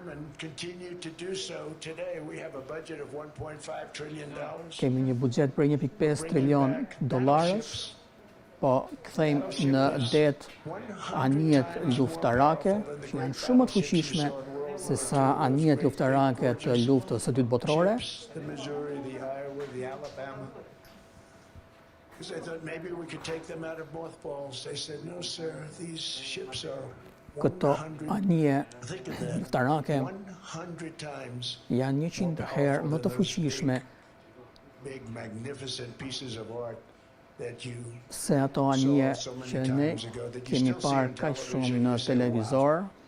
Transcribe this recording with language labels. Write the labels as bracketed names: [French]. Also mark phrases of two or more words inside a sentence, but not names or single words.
[Albanian] Kemi një buxhet për $1.5 trilion, po kthejmë në det anijet luftarake, që janë shumë të fuqishme se sa anijet luftarake të luftës së dytë botërore. [English] I thought maybe we could take them out of mothballs. They said, no, sir, these ships are [Albanian] Këto anije luftarake janë 100 herë më të fuqishme se ato anije që ne kemi parë kaq shumë në televizor.